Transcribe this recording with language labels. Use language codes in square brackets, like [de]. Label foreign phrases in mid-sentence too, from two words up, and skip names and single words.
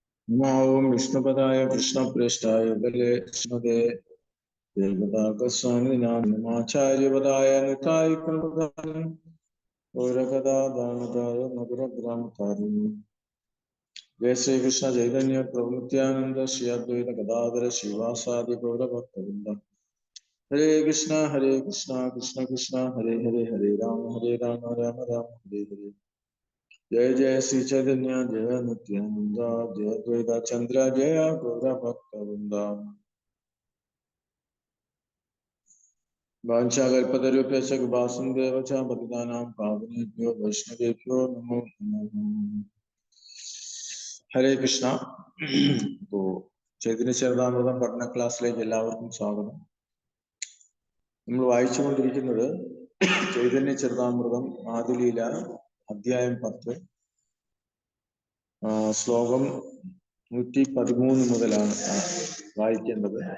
[sa] ഓം വിഷ്ണുപദായ കൃഷ്ണപ്രേഷ്ഠായ ബലേ ശ്രീമതേ ദേവതാകസ്വാമിനാമാചാര്യപദായ നിതായ പ്രദാനം ഗൗരകഥാദാനതായ മധുരഗ്രാമതാരിണി ജയ ശ്രീകൃഷ്ണ ചൈതന്യ പ്രഭു നിത്യാനന്ദ ശ്രീ അദ്വൈത ഗദാധര ശ്രീവാസാദി ഗൗരഭക്തവൃന്ദ ഹരേ കൃഷ്ണ കൃഷ്ണ കൃഷ്ണ ഹരേ ഹരേ ഹരേ രാമ രാമ രാമ ഹരേ ഹരേ जय जय श्री चैतन्य जय नित्यानंद जय द्वैत चंद्र जय गौर भक्त वृंद वाञ्छाकल्पतरुभ्यश्च कृपासिन्धुभ्यो च पतितानां पावनेभ्यो वैष्णवेभ्यो नमो नमः हरे कृष्ण। [ml] तो चैतन्य चरितामृതം പഠന ക്ലാസ്സിലേക്ക് എല്ലാവർക്കും സ്വാഗതം. നമ്മൾ വായിച്ചുകൊണ്ടിരിക്കുന്നത് ചൈതന്യ ചരിതാമൃതം ആദിലീല അധ്യായം 10 ശ്ലോകം 113 മുതലാണ് വായിക്കേണ്ടത്.